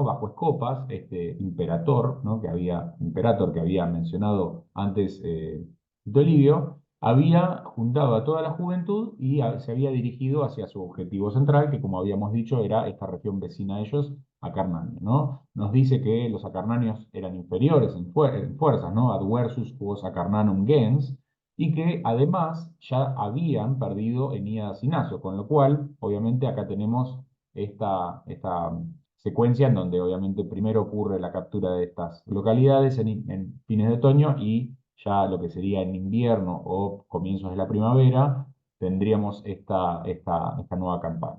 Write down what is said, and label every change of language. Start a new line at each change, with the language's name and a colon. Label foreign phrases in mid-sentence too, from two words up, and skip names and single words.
Spanish: Bajo Escopas, este imperator, ¿no? Imperator que había mencionado antes Tito Livio, había juntado a toda la juventud y se había dirigido hacia su objetivo central, que como habíamos dicho era esta región vecina a ellos, Acarnania, ¿no? Nos dice que los acarnanios eran inferiores en fuerzas, ¿no?
Latin: Adversus quos acarnanum gens,
Spanish: y que además ya habían perdido Eníadas y Naso, con lo cual, obviamente, acá tenemos esta secuencia en donde obviamente primero ocurre la captura de estas localidades en fines de otoño y ya lo que sería en invierno o comienzos de la primavera tendríamos esta nueva campaña.